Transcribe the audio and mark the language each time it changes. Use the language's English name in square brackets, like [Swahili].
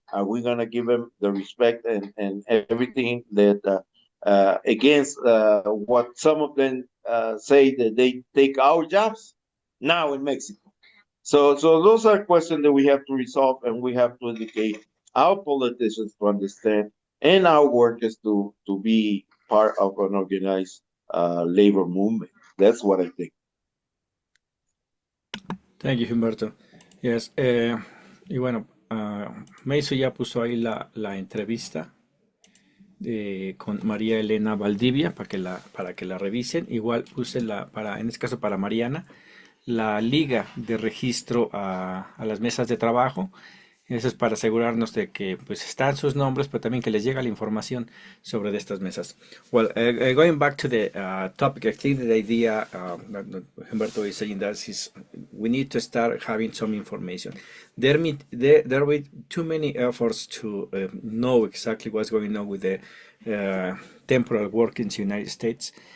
[English] Are we going to give them the respect and everything that against what some of them say that they take our jobs now in Mexico? So those are questions that we have to resolve, and we have to educate our politicians to understand and our workers to be part of an organized labor movement. That's what I think. Thank you, Humberto. [Spanish] Yes, y bueno, Meiso ya puso ahí la entrevista con María Elena Valdivia para que la revisen. Igual puse en este caso para Mariana, la liga de registro a las mesas de trabajo. Eso es para asegurarnos de que pues están sus nombres, pero también que les llega la información sobre estas mesas. [English] Well, going back to the topic, I think the idea that Humberto is saying that is we need to start having some information. There will be too many efforts to know exactly what's going on with the temporal work in the United States.